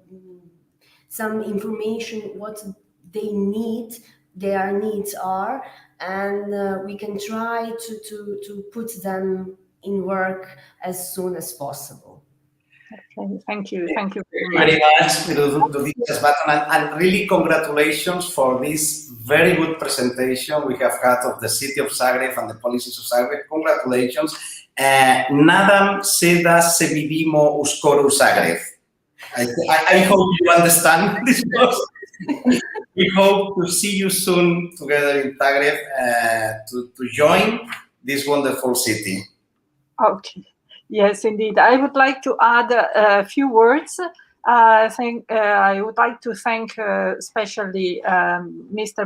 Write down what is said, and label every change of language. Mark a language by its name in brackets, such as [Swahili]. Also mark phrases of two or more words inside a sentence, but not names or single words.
[English] some information what they need, their needs are, and we can try to put them in work as soon as possible. Okay, thank you Very much, and really congratulations for this very good presentation we have had of the city of Zagreb and the policies of Zagreb. Congratulations. [Croatian] Nadam se da se vidimo uskoro u Zagreb. [English] I hope you understand this. We hope to see you soon together in Zagreb to join this wonderful city. Okay. Yes, indeed. I would like to add a few words. I would like to thank especially Mr.